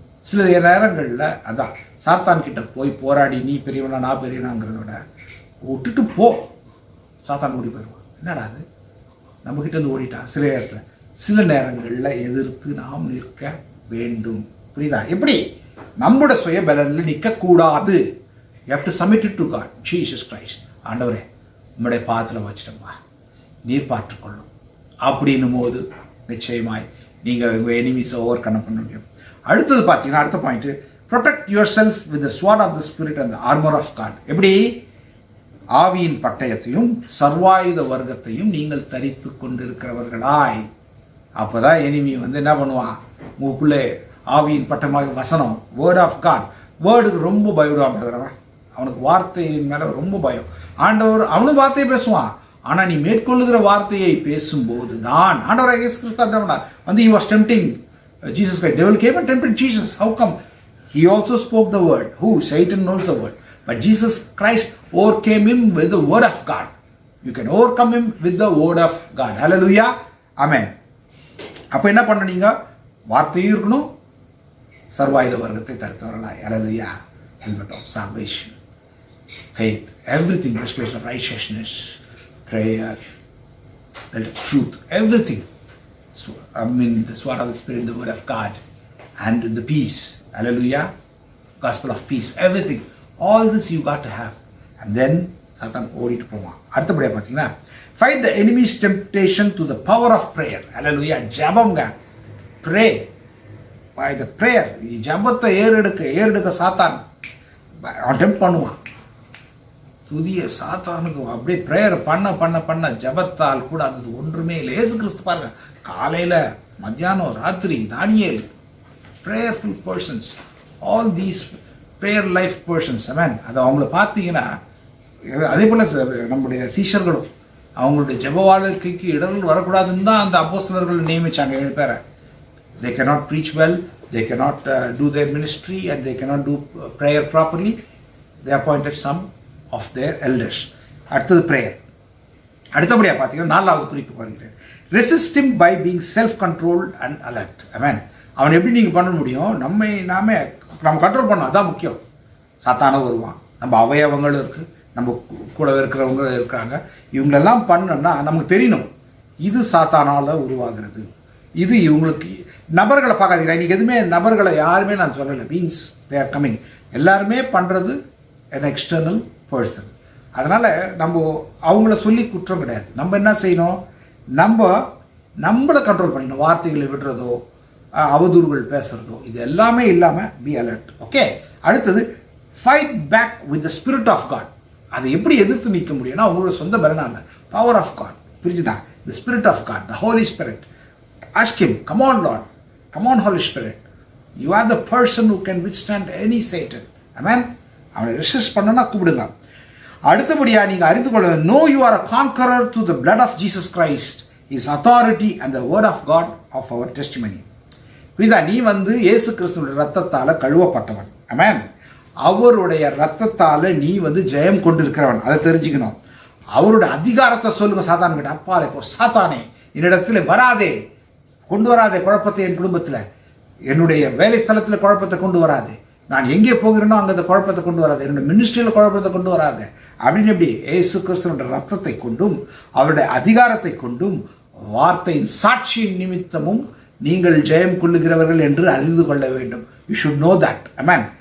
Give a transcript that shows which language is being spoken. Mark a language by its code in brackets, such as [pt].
[ta] சில நேரங்களில் அதான் சாத்தான் கிட்ட போய் போராடி நீ பெரியவனா நான் பெரியவனாங்கிறத விட விட்டுட்டு போ, சாத்தான் ஓடி போயிடுவான். என்னடா அது நம்மக்கிட்ட இருந்து ஓடிட்டான். சில நேரங்களில் எதிர்த்து நாம் நிற்க வேண்டும். புரியுதா? எப்படி? நம்மளோட சுய பலனில் நிற்கக்கூடாது. [en] You have to submit it to God, Jesus Christ. [ta] ஆண்டவரே உம்முடைய பாதத்தில் வச்சிட்டப்பா, நீர் பார்த்துக்கொள்ளும். அப்படின்னும் போது நிச்சயமாய் நீங்கள் உங்கள் எனிமீஸை ஓவர் கம் பண்ண முடியும். அடுத்தது பார்த்தீங்கன்னா அடுத்த point, [en] Protect yourself with the sword of the spirit and the armour of God. எப்படி? [ta] ஆவியின் பட்டயத்தையும் சர்வாயுத வர்க்கத்தையும் நீங்கள் தரித்து கொண்டிருக்கிறவர்களாய். அப்போதான் எனிமி வந்து என்ன பண்ணுவான், உங்களுக்குள்ளே ஆவியின் பட்டமாக வசனம், வேர்ட் ஆஃப் காட். வேர்டுக்கு ரொம்ப பயப்படுவான், அவனுக்கு வார்த்தையின் மேலே ரொம்ப பயம். ஆண்டவர் அவனும் வார்த்தையை பேசுவான், ஆனால் நீ மேற்கொள்ளுகிற வார்த்தையை பேசும்போது தான் ஆண்டவர் இயேசு கிறிஸ்து வந்து [en] he was tempting Jesus Christ. Devil came and tempted Jesus. How come? He also spoke the word. Who? Satan knows the word. But Jesus Christ overcame him with the word of God. You can overcome him with the word of God. Hallelujah. Amen. [ta] அப்போ என்ன பண்ணீங்க? வார்த்தையும் இருக்கணும், சர்வாயுத வர்க்கத்தை தருத்தவர்களாய். [en] Hallelujah. Helmet of salvation, faith, everything, breastplate of righteousness, prayer, belt of truth, everything. So, the sword of the Spirit, the word of God, and the peace. Hallelujah. Gospel of peace, everything. All this you got to have. And then Satan [ta] ஓடிட்டு போவான். அடுத்தபடியாக பார்த்தீங்கன்னா, [en] fight the enemy's temptation to the power of prayer. Hallelujah. [ta] ஜெபம்ங்க. [en] Pray. By the prayer. [ta] ஜெபத்தை ஏறெடுக்க சாத்தான் அவன் tempt பண்ணுவான். துதிய சாத்தானுக்கு அப்படியே ப்ரேயர் பண்ண ஜபத்தால் கூட அது ஒன்றுமே இல்லை. இயேசு கிறிஸ்து பாருங்க, காலையில் மத்தியானம் ராத்திரி தானியேல், [en] Prayerful persons, all these prayer life persons. [ta] Man அதை அவங்கள பார்த்தீங்கன்னா, அதே போல் நம்முடைய சீஷர்களும் அவங்களுடைய ஜப வாழ்க்கைக்கு இடர்கள் வரக்கூடாதுன்னு தான் அந்த அப்போஸ்தலர்கள் நியமிச்சாங்க 7 பேரை. [en] They cannot preach well, they cannot do their ministry, and they cannot do prayer properly. They appointed some of their elders. [ta] அடுத்தது prayer. அடுத்தபடியாக பார்த்தீங்கன்னா 4வது குறிப்பு வருகிறேன். [en] Resist him by being self-controlled and alert. [ta] Amen. அவன் எப்படி நீங்கள் பண்ண முடியும்? நம்ம கண்ட்ரோல் பண்ணோம், அதான் முக்கியம். சாத்தான வருவான், நம்ம அவயவங்களும் இருக்குது, நம்ம கூட இருக்கிறவங்க இருக்காங்க, இவங்களெல்லாம் பண்ணோன்னா நமக்கு தெரியணும் இது சாத்தானால் உருவாகிறது. இது இவங்களுக்கு நபர்களை பார்க்காதீங்க. இன்றைக்கி எதுவுமே நபர்களை யாருமே நான் சொல்லலை. [en] Means they are coming. [ta] எல்லாருமே பண்ணுறது [en] an external person. [ta] அதனால் நம்ம அவங்கள சொல்லி குற்றம் கிடையாது. நம்ம என்ன செய்யணும்? நம்மளை கண்ட்ரோல் பண்ணிக்கணும். வார்த்தைகளை விடுறதோ, அவதூறுகள் பேசுகிறதோ, இது எல்லாமே இல்லாமல் [en] Be alert. [ta] ஓகே. அடுத்தது [en] Fight back with the spirit of God. [ta] அதை எப்படி எதிர்த்து நிற்க முடியும்னா அவங்களோட சொந்த பலனால [en] Power of God. [ta] புரிஞ்சுதான்? [en] The spirit of God, the Holy Spirit. Ask him, come on Lord, come on Holy Spirit. You are the person who can withstand any Satan. Amen. [ta] அவனை resist பண்ணனா கூப்பிடுங்க. அடுத்தபடியாக நீங்கள் அறிந்து கொள்ள, [en] know you are a conqueror through the blood of Jesus Christ, his authority and the word of God of our testimony. [ta] புரியுதா? நீ வந்து இயேசு கிறிஸ்துவோட ரத்தத்தால் கழுவப்பட்டவன். அமேன். அவருடைய ரத்தத்தால் நீ வந்து ஜெயம் கொண்டிருக்கிறவன். அதை தெரிஞ்சுக்கணும். அவருடைய அதிகாரத்தை சொல்லுங்க சாத்தான் கிட்ட. அப்பாலே போ சாத்தானே, என்னிடத்தில் வராதே, கொண்டு வராதே குழப்பத்தை என் குடும்பத்தில், என்னுடைய வேலை ஸ்தலத்தில் குழப்பத்தை கொண்டு வராது, நான் எங்கே போகிறேனோ அங்கே அந்த குழப்பத்தை கொண்டு வராது, என்னுடைய மினிஸ்ட்ரியில் குழப்பத்தை கொண்டு வராது அப்படின்னு எப்படி இயேசு கிறிஸ்துவோட ரத்தத்தை கொண்டும் அவருடைய அதிகாரத்தை கொண்டும் வார்த்தையின் சாட்சியின் நிமித்தமும் நீங்கள் ஜெயம் கொள்ளுகிறவர்கள் என்று அறிந்து கொள்ள வேண்டும். [en] You should know that. [ta] Amen.